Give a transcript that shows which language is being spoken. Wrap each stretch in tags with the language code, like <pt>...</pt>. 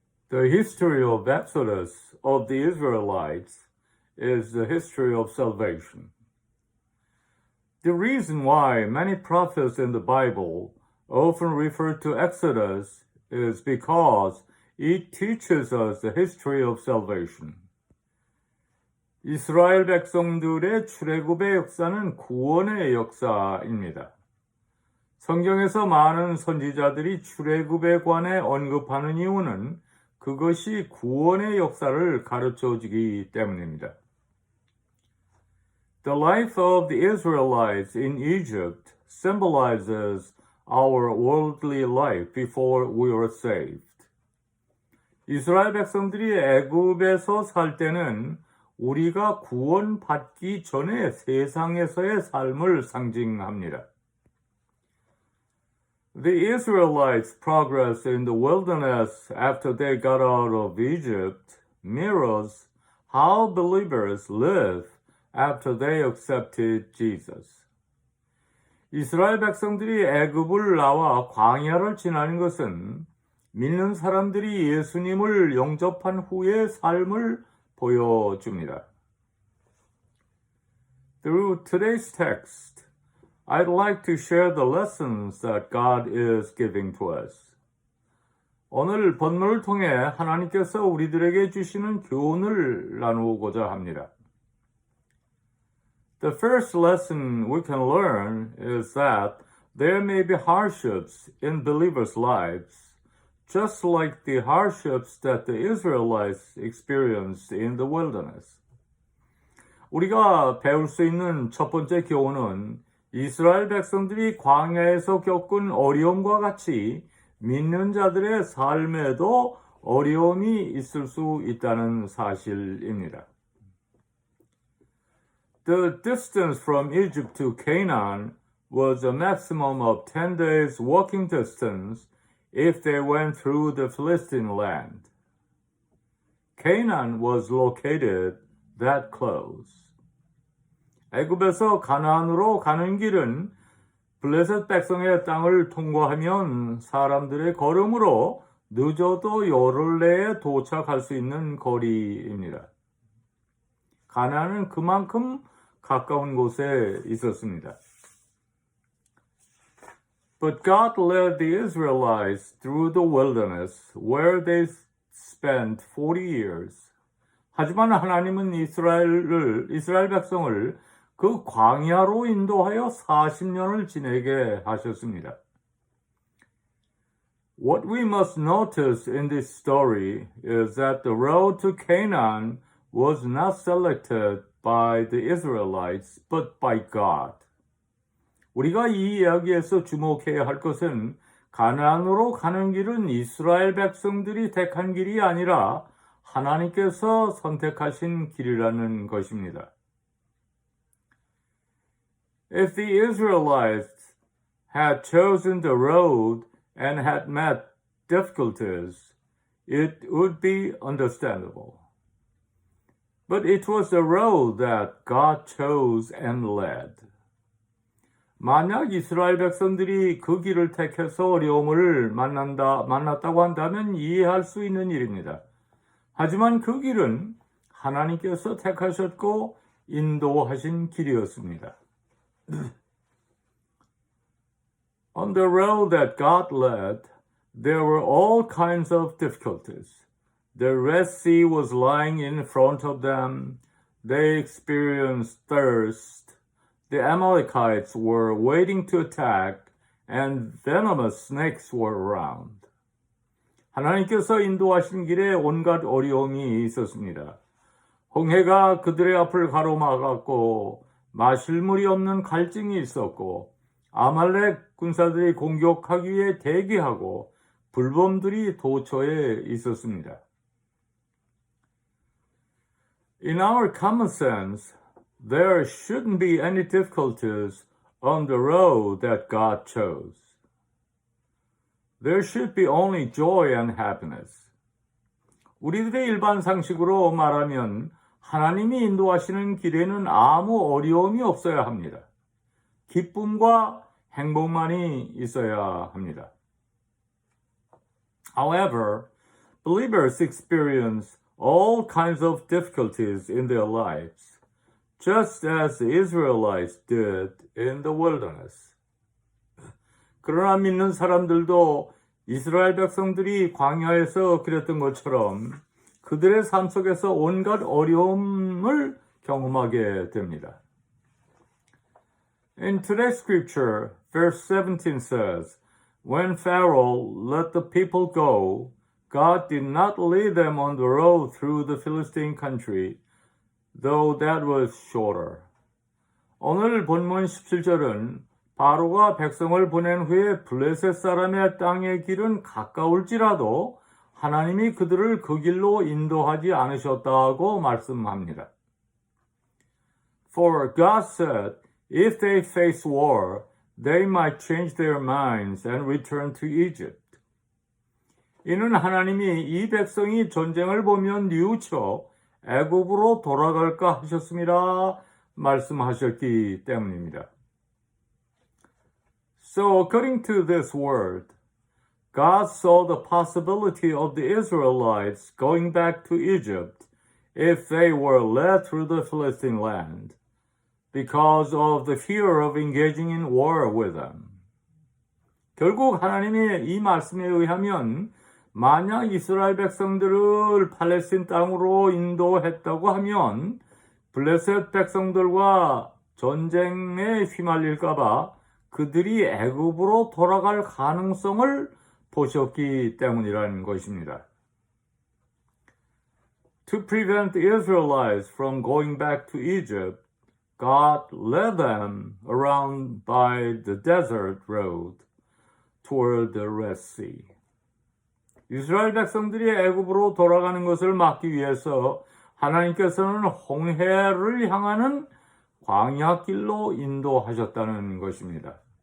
<en>The history of Exodus of the Israelites is the history of salvation. The reason why many prophets in the Bible often refer to Exodus is because it teaches us the history of salvation.</en> <ko>이스라엘 백성들의 출애굽의 역사는 구원의 역사입니다. 성경에서 많은 선지자들이 출애굽에 관해 언급하는 이유는 그것이 구원의 역사를 가르쳐주기 때문입니다.</ko> <en>The life of the Israelites in Egypt symbolizes our worldly life before we were saved.</en> <ko>이스라엘 백성들이 애굽에서 살 때는 우리가 구원받기 전에 세상에서의 삶을 상징합니다.</ko> <en>The Israelites' progress in the wilderness after they got out of Egypt mirrors how believers live after they accepted Jesus.</en> <ko>이스라엘 백성들이 애굽을 나와 광야를 지나는 것은 믿는 사람들이 예수님을 영접한 후의 삶을 보여줍니다.</ko> <en>Through today's text, I'd like to share the lessons that God is giving to us.</en> <ko>오늘 본문을 통해 하나님께서 우리들에게 주시는 교훈을 나누고자 합니다.</ko> <en>The first lesson we can learn is that there may be hardships in believers' lives, just like the hardships that the Israelites experienced in the wilderness.</en> <ko>우리가 배울 수 있는 첫 번째 교훈은 이스라엘 백성들이 광야에서 겪은 어려움과 같이 믿는 자들의 삶에도 어려움이 있을 수 있다는 사실입니다.</ko> <en>The distance from Egypt to Canaan was a maximum of 10 days walking distance if they went through the Philistine land. Canaan was located that close.</en> <ko>애굽에서 가나안으로 가는 길은 블레셋 백성의 땅을 통과하면 사람들의 걸음으로 늦어도 열흘 내에 도착할 수 있는 거리입니다. 가나안은 그만큼 가까운 곳에 있었습니다.</ko> <en>But God led the Israelites through the wilderness where they spent 40 years.</en> <ko>하지만 하나님은 이스라엘 백성을 그 광야로 인도하여 40년을 지내게 하셨습니다.</ko> <en>What we must notice in this story is that the road to Canaan was not selected by the Israelites, but by God.</en> <ko>우리가 이 이야기에서 주목해야 할 것은 가나안으로 가는 길은 이스라엘 백성들이 택한 길이 아니라 하나님께서 선택하신 길이라는 것입니다.</ko> <en>If the Israelites had chosen the road and had met difficulties, it would be understandable. But it was the road that God chose and led.</en> <ko>만약 이스라엘 백성들이 그 길을 택해서 어려움을 만났다고 한다면 이해할 수 있는 일입니다. 하지만 그 길은 하나님께서 택하셨고 인도하신 길이었습니다.</ko> <en>On the road that God led, there were all kinds of difficulties. The Red Sea was lying in front of them. They experienced thirst. The Amalekites were waiting to attack, and venomous snakes were around.</en> <ko>하나님께서 인도하신 길에 온갖 어려움이 있었습니다. 홍해가 그들의 앞을 가로막았고 마실 물이 없는 갈증이 있었고 아말렉 군사들이 공격하기 위해 대기하고 불범들이 도처에 있었습니다.</ko> <en>In our common sense, there shouldn't be any difficulties on the road that God chose. There should be only joy and happiness.</en> <ko>우리들의 일반 상식으로 말하면 하나님이 인도하시는 길에는 아무 어려움이 없어야 합니다. 기쁨과 행복만이 있어야 합니다.</ko> <en>However, Believers experience all kinds of difficulties in their lives, just as the Israelites did in the wilderness.</en> <ko>그러나 믿는 사람들도 이스라엘 백성들이 광야에서 그랬던 것처럼 그들의 삶 속에서 온갖 어려움을 경험하게 됩니다.</ko> <en>In today's scripture, verse 17 says, When Pharaoh let the people go, God did not lead them on the road through the Philistine country, though that was shorter.</en> <ko>오늘 본문 17절은 바로가 백성을 보낸 후에 블레셋 사람의 땅의 길은 가까울지라도 하나님이 그들을 그 길로 인도하지 않으셨다고 말씀합니다.</ko> <en>For God said, if they face war, they might change their minds and return to Egypt.</en> <ko>이는 하나님이 이 백성이 전쟁을 보면 뉘우쳐 애굽으로 돌아갈까 하셨습니다. 말씀하셨기 때문입니다.</ko> <en>So according to this word, God saw the possibility of the Israelites going back to Egypt if they were led through the Philistine land, because of the fear of engaging in war with them.</en> <ko>결국 하나님의 이 말씀에 의하면 만약 이스라엘 백성들을 팔레스틴 땅으로 인도했다고 하면 블레셋 백성들과 전쟁에 휘말릴까봐 그들이 애굽으로 돌아갈 가능성을 보셨기 때문이라는 것입니다.</ko> <en>To prevent the Israelites from going back to Egypt, God led them around by the desert road toward the Red Sea.</en> <ko>이스라엘 백성들이 애굽으로 돌아가는 것을 막기 위해서 하나님께서는 홍해를 향하는 광야길로 인도하셨다는 것입니다.</ko>